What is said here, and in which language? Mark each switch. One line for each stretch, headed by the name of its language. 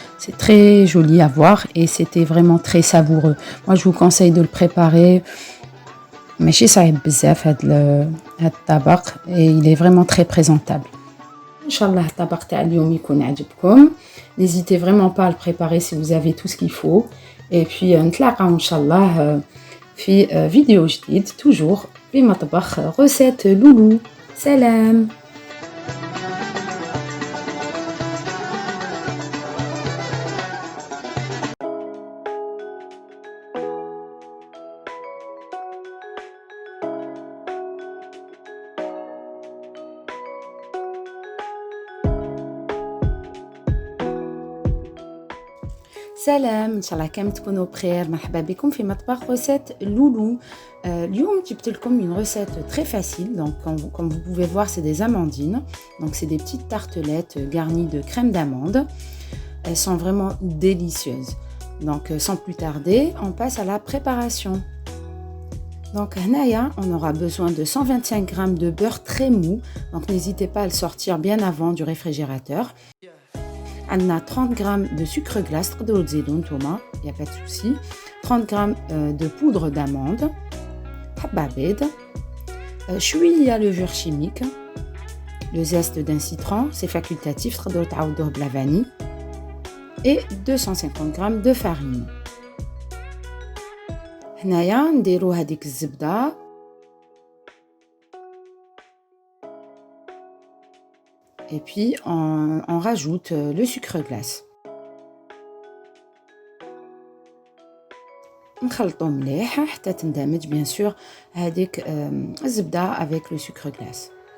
French: C'est très joli à voir et c'était vraiment très savoureux. Moi je vous conseille de le préparer.
Arabic: ماشي صعيب بزاف هاد الطبق
French: et il est vraiment très présentable.
Arabic: ان شاء الله الطبق تاع اليوم يكون عجبكم.
French: N'hésitez vraiment pas à le préparer si vous avez tout ce qu'il faut. Et puis
Arabic: نتلاقاو ان شاء الله في فيديو جديد
French: toujours
Arabic: في مطبخ recette لولو. سلام. سلام، ان شاء الله كامل تكونوا بخير. مرحبا بكم في مطبخ روسيت لولو. اليوم جبت لكم
French: une recette très facile. Donc comme vous pouvez voir, c'est des amandines. Donc c'est des petites tartelettes garnies de crème d'amande. Elles sont vraiment délicieuses. Donc sans plus tarder, on passe à la préparation. Donc
Arabic: هنايا
French: on aura besoin de 125 g de beurre très mou. Donc n'hésitez pas à le sortir bien avant du réfrigérateur. On a 30 g de sucre glace,
Arabic: تقدروا تزيدوا نتوما,
French: il n'y a pas de souci. 30 g de poudre d'amande,
Arabic: حبة بيض, شوية
French: levure chimique, le zeste d'un citron, c'est facultatif,
Arabic: تقدروا تعوضوه بلا
French: vanille, et 250 g de farine.
Arabic: هنايا نديروا هذيك الزبدة
French: et puis on rajoute le sucre glace.
Arabic: نخلطو مليح حتى تندمج
French: bien sûr
Arabic: هذيك الزبدة
French: avec le sucre glace.